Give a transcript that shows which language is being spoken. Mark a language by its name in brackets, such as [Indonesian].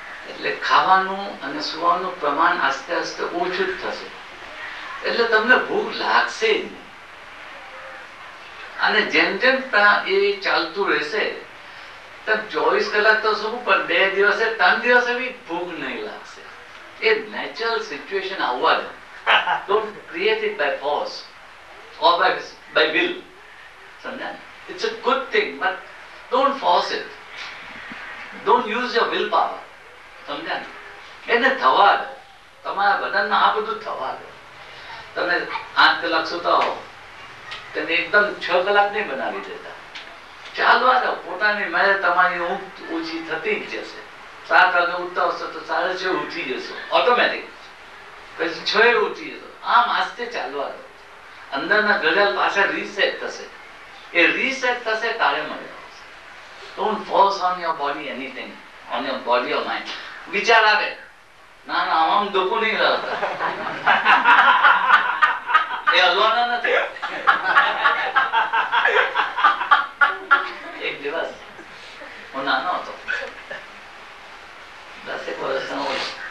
[Gujarati] એટલે ખાવાનું અને સુવાનું પ્રમાણ આસ્તે આસ્તે ઓછું જ થશે. એટલે તમને ભૂખ લાગશે જ નહીં. અને જેમ જેમ એ ચાલતું રહેશે, તો 24 કલાક તો શું, પણ 2 દિવસે 3 દિવસે બી ભૂખ નહીં લાગશે. એ નેચરલ સિચ્યુએશન આવવા દો. [English] Don't create it by force or by will. Sometimes it's a good thing, but don't force it. Don't use your willpower. [Gujarati] સમજ્યા? એને થવા દો. તમારા બદનમાં આ બધું થવા દો. તમે 8 કલાક સુતા હો, તેને એકદમ 6 કલાક નહીં બનાવી દેતા. ચાલવા દો. પોતાની મેળે તમારી ઊંઘ ઓછી થતી જ જશે. 7 વાગે ઉઠતા હશો તો 6:30 ઉઠી જશો ઓટોમેટિક. પછી 6 ઉઠી જશો. આમ આસ્તે ચાલવા દો. અંદરના ઘડિયાળ પાછા રીસેટ થશે. એ રીસેટ થશે તારે મજા આવશે. [English] Don't force on your body anything, on your body or mind. [Gujarati] વિચાર આવે, ના ના આમ દુખું નહીં રહેતા, એ હલવાના નથી. એક દિવસ હું નાનો હતો, 10 વર્ષનો હતો.